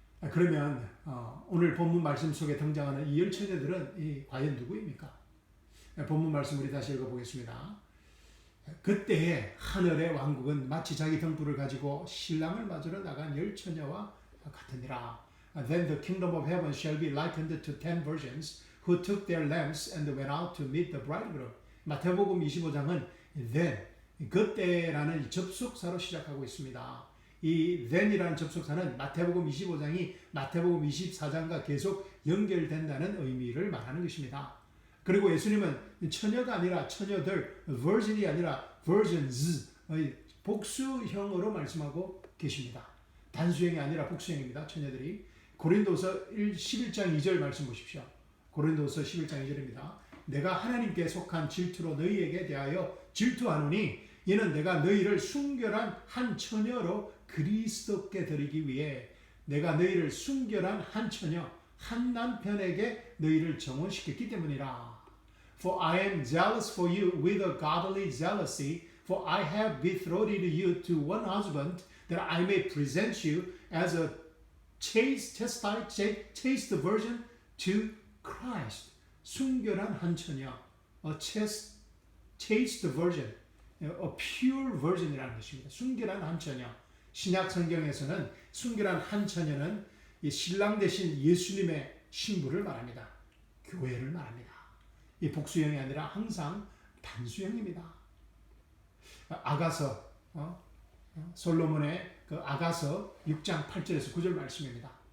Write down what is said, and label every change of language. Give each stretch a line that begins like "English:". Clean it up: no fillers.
Korean: 그러면 오늘 본문 말씀 속에 등장하는 이 열처녀들은 과연 누구입니까? 본문 말씀 우리 다시 읽어보겠습니다. 그때의 하늘의 왕국은 마치 자기 등불을 가지고 신랑을 맞으러 나간 열처녀와 같으니라.
English: Then the kingdom of heaven shall be likened to 10 virgins who took their lamps and went out to meet the bridegroom.
Korean: 마태복음 25장은 then, 그때라는 접속사로 시작하고 있습니다. 이 then이라는 접속사는 마태복음 25장이 마태복음 24장과 계속 연결된다는 의미를 말하는 것입니다. 그리고 예수님은 처녀가 아니라 처녀들, virgin이 아니라 virgins, 복수형으로 말씀하고 계십니다. 단수형이 아니라 복수형입니다. 처녀들이. 고린도서 11장 2절 말씀 보십시오. 고린도서 11장 2절입니다. 내가 하나님께 속한 질투로 너희에게 대하여 질투하노니 이는 내가 너희를 순결한 한 처녀로 그리스도께 드리기 위해 내가 너희를 순결한 한 처녀, 한 남편에게 너희를 정혼시켰기 때문이라.
English: For I am jealous for you with a godly jealousy, for I have betrothed you to one husband, that I may present you as a chaste virgin to Christ.
Korean: 순결한 한 처녀,
English: a chaste virgin, a pure virgin
Korean: 이라는 것입니다. 순결한 한 처녀. 신약 성경에서는 순결한 한 처녀는 신랑 대신 예수님의 신부를 말합니다. 교회를 말합니다. 이 복수형이 아니라 항상 단수형입니다. 아가서, 솔로몬의 그 아가서 6장 8절에서 9절 말씀입니다.